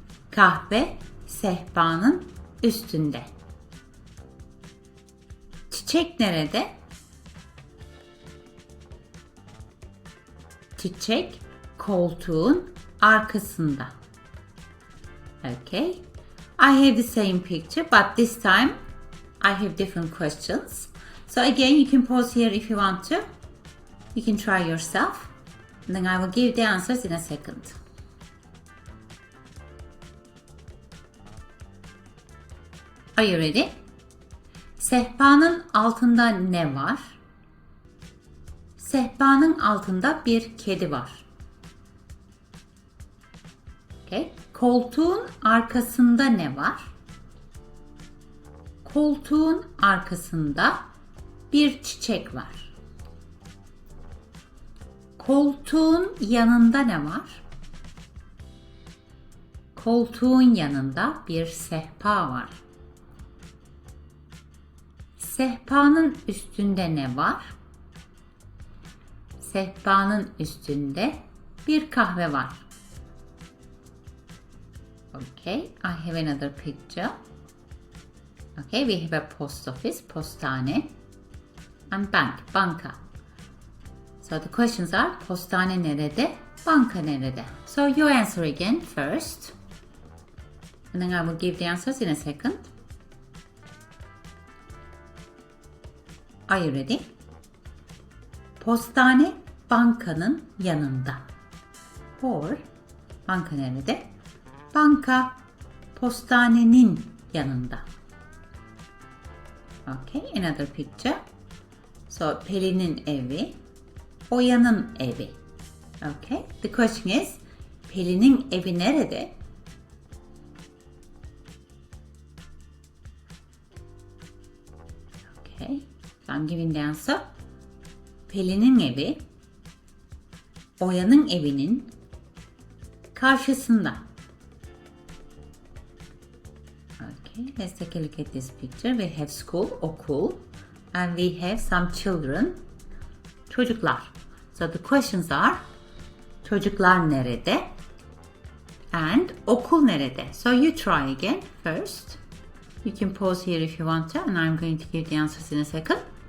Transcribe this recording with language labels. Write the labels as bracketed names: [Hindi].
[Turkish] Kahve sehpanın üstünde. Çiçek nerede? Çiçek koltuğun arkasında. [English] Okay. I have the same picture, but this time I have different questions. So again, you can pause here if you want to. You can try yourself. And then I will give the answers in a second. Are you ready? [Turkish] Sehpanın altında ne var? Sehpanın altında bir kedi var. Okay. Koltuğun arkasında ne var? Koltuğun arkasında bir çiçek var. Koltuğun yanında ne var? Koltuğun yanında bir sehpa var. Sehpanın üstünde ne var? Sehpanın üstünde bir kahve var. [English] Okay, I have another picture. Okay, we have a post office, postane, and bank, banka. So the questions are, [Turkish] postane nerede, banka nerede? [English] So you answer again first. And then I will give the answers in a second. Are you ready? [Turkish] Postane bankanın yanında. Or, banka nerede? Banka postanenin yanında. [English] Okay, another picture. So [Turkish] Pelin'in evi, Oya'nın evi. [English] Okay, the question is, [Turkish] Pelin'in evi nerede? [English] Okay, so I'm giving the answer. [Turkish] Pelin'in evi, Oya'nın evinin karşısında. [English] Okay, let's take a look at this picture. We have school, okul, and we have some children, çocuklar. So the questions are, [Turkish] çocuklar nerede? [English] And [Turkish] okul nerede? [English] So you try again first. You can pause here if you want to, and I'm going to give the answers in a second.